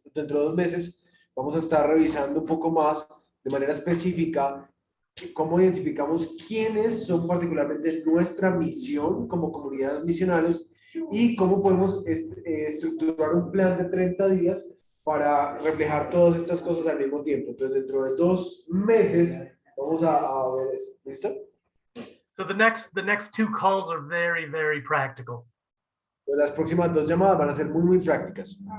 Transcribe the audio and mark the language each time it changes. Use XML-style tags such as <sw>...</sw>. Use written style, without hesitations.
<es>Dentro de 2 meses, vamos a estar revisando un poco más de manera específica cómo identificamos quiénes son particularmente nuestra misión como comunidades misionales y cómo podemos estructurar un plan de 30 días para reflejar todas estas cosas al mismo tiempo. Entonces, dentro de 2 meses, vamos a ver eso. ¿Listo?</es> <en>So the next 2 calls are very, very practical.</en> <es>Las próximas 2 llamadas van a ser muy prácticas.</es>